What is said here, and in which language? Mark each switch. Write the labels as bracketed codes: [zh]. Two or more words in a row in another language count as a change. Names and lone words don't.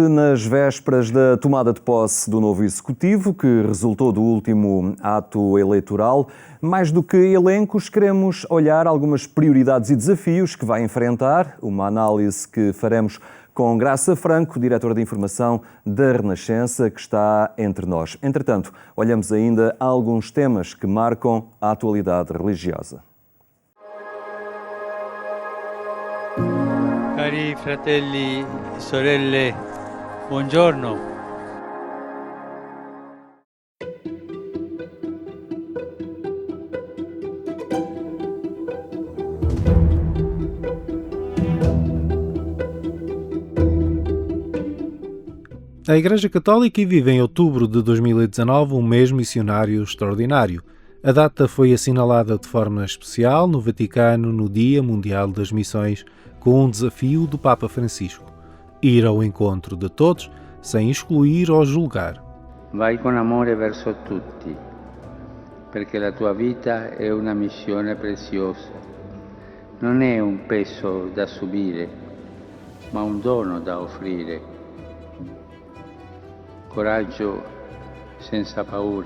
[pt] Nas vésperas da tomada de posse do novo Executivo, que resultou do último ato eleitoral, mais do que elencos, queremos olhar algumas prioridades e desafios que vai enfrentar, uma análise que faremos com Graça Franco, diretora de informação da Renascença, que está entre nós. Entretanto, olhamos ainda alguns temas que marcam a atualidade religiosa. [it] Cari fratelli e sorelle, buongiorno. [pt] A Igreja Católica vive em outubro de 2019 um mês missionário extraordinário. A data foi assinalada de forma especial no Vaticano no Dia Mundial das Missões, com um desafio do Papa Francisco: ir ao encontro de todos, sem excluir ou julgar. [it] Vai con amore verso tutti, perché la tua vita è una missione preziosa. Non è un peso da subire, ma un dono da offrire. Coraggio senza paura.